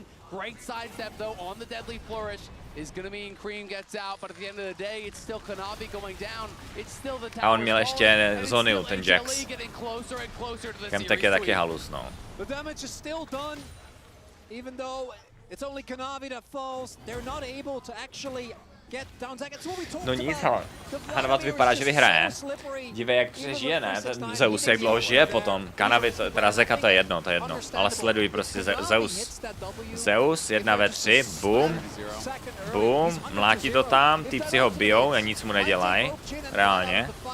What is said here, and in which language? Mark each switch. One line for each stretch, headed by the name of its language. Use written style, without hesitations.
English: Great sidestep though on the deadly flourish is going to mean Cream gets out, but at the end of the day, it's still Kanavi going down. It's still the
Czech: A on měl ještě Zoniu, ten Jax. Kemtek je taky halus, no.
English: The damage is still done, even though it's only Kanavi that falls. They're not able to actually get down.
Czech: No nic, ale Hanvat vypadá, že vyhraje. Dívej, jak přežije, ne? Ten Zeus, jak dlouho žije potom. Kanavi, teda Zeka, to je jedno. Ale sleduj prostě Zeus. Zeus, 1 ve 3, boom. Boom, mlátí to tam, týpci ho bijou a nic mu nedělají. Reálně.